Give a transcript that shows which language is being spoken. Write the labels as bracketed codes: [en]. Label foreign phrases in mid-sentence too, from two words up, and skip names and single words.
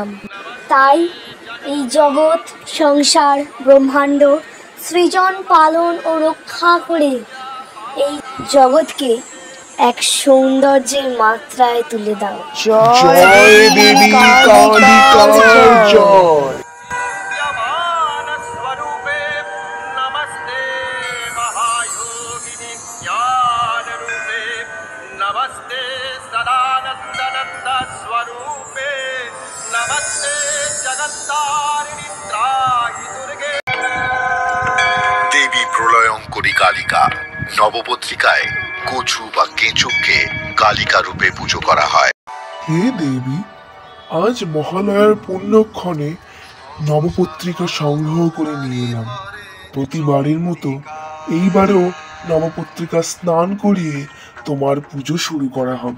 [bn] তাই এই জগৎ সংসার ব্রহ্মাণ্ড সৃজন পালন ও রক্ষা করে এই জগৎকে এক সৌন্দর্যের মাত্রায় তুলে দাও। জয় দেবী কালিকার জয়। [sa] ज्ञानस्वरूपे नमस्ते महायोगिनि ज्ञानरूपे नमस्ते सदानन्दनन्दस्वरूपे नमस्ते जगत्तारिणि त्राहि दुर्गे। [bn] দেবী প্রলয়ঙ্করী কালিকা। নবপত্রিকায় কচু বা কেঁচোকে কালিকা রূপে পুজো করা হয়। হে দেবী, আজ মহালয়ার পুণ্যক্ষণে নবপত্রিকা সংগ্রহ করে নিয়ে এলাম। প্রতিবারের মতো এইবারেও নবপত্রিকা স্নান করিয়ে তোমার পুজো শুরু করা হবে।